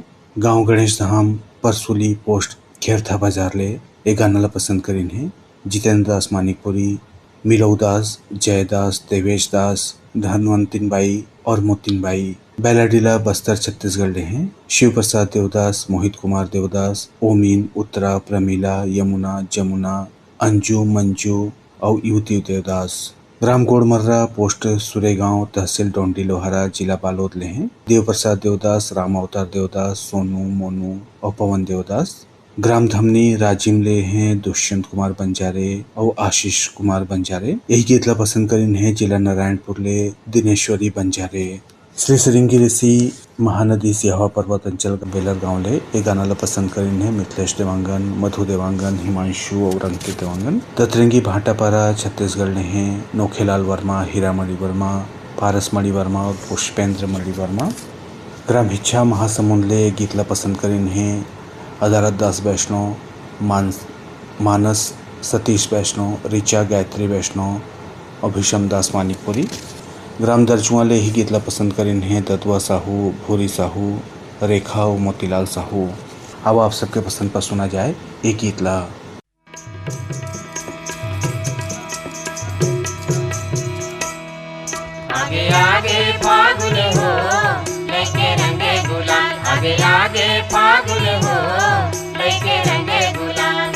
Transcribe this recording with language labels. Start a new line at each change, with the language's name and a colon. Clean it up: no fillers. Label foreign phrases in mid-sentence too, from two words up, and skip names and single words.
Chhattisgarhi: गाँव गणेश धाम परसुली पोस्ट खेरथा बाजार ले एक गाना ला पसंद करीन है जितेंद्र दास मानिकपुरी, मिलऊ दास, जयदास, देवेश दास, धनवंतिन बाई और मोतिन बाई बेलाडीला बस्तर छत्तीसगढ़ ले हैं। शिव प्रसाद देवदास, मोहित कुमार देवदास, ओमीन, उत्तरा, प्रमीला, यमुना, जमुना, अंजू, मंजू और युवती देवदास। ग्राम गोड़मर्रा पोस्ट सुरेगांव तहसील डोंडी लोहारा जिला बालोद ले हैं। देव प्रसाद देवदास, राम अवतार देवदास, सोनू, मोनू और पवन देवदास। ग्राम धमनी राजिम ले हैं दुष्यंत कुमार बंजारे और आशीष कुमार बंजारे। यही गीत ला पसंद करीन है जिला नारायणपुर ले दिनेश्वरी बंजारे। श्री श्रृंगी ऋषि महानदी सिहावा पर्वत अंचल बेलर गांव ले एक गाना ला पसंद करीन है मिथिलेश देवांगन, मधु देवांगन, हिमांशु और अंकित देवांगन। दतरंगी भाटापारा छत्तीसगढ़ ले हैं नोखेलाल वर्मा, हीरामणि वर्मा, पारसमणि वर्मा और पुष्पेंद्र मणि वर्मा। ग्राम हिच्छा महासमुंद ले गीत ला पसंद करीन है अदालत दास वैष्णव, मानस सतीश वैष्णव, ऋचा गायत्री वैष्णव और भीषम दास मानिकपुरी। ग्राम दर्जुआ ले ही गीत ला पसंद करीन है दतवा साहू, भूरी साहू, रेखा और मोतीलाल साहू। अब आप सबके पसंद पर सुना जाए एक गीत ला। आगे आगे फागुन हो लेके रंगे गुलाल, आगे आगे फागुन हो लेके रंगे गुलाल।